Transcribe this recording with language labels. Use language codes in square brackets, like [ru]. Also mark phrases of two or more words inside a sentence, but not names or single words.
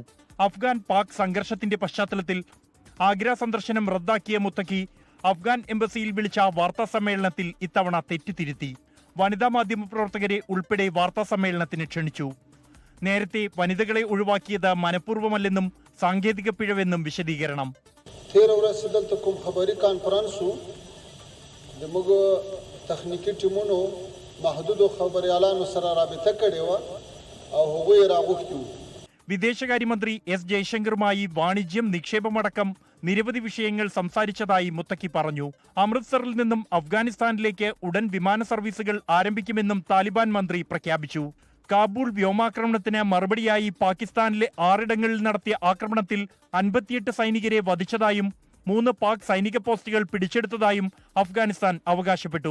[ml] അഫ്ഗാൻ പാക് സംഘർഷത്തിന്റെ പശ്ചാത്തലത്തിൽ ആഗ്ര സന്ദർശനം റദ്ദാക്കിയ മുത്തഖി അഫ്ഗാൻ എംബസിയിൽ വിളിച്ച വാർത്താ സമ്മേളനത്തിൽ ഇത്തവണ തെറ്റുതിരുത്തി. വനിതാ മാധ്യമപ്രവർത്തകരെ ഉൾപ്പെടെ വാർത്താ സമ്മേളനത്തിന് ക്ഷണിച്ചു. നേരത്തെ വനിതകളെ ഒഴിവാക്കിയത് മനഃപൂർവ്വമല്ലെന്നും സാങ്കേതിക പിഴവെന്നും വിശദീകരണം. [ps] تخنیکی ټیمونو محدود خبريالانو سره رابطه کړې و او هغوی راغوښتي. [ml] വിദേശകാര്യമന്ത്രി എസ് ജയശങ്കറുമായി വാണിജ്യം, നിക്ഷേപമടക്കം നിരവധി വിഷയങ്ങൾ സംസാരിച്ചതായി മുത്തക്കി പറഞ്ഞു. അമൃത്സറിൽ നിന്നും അഫ്ഗാനിസ്ഥാനിലേക്ക് ഉടൻ വിമാന സർവീസുകൾ ആരംഭിക്കുമെന്നും താലിബാൻ മന്ത്രി പ്രഖ്യാപിച്ചു. കാബൂൾ വ്യോമാക്രമണത്തിന് മറുപടിയായി പാകിസ്ഥാനിലെ 6 ഇടങ്ങളിൽ നടത്തിയ ആക്രമണത്തിൽ 58 സൈനികരെ വധിച്ചതായും 3 പാക് സൈനിക പോസ്റ്റുകൾ പിടിച്ചെടുത്തതായും അഫ്ഗാനിസ്ഥാൻ അവകാശപ്പെട്ടു.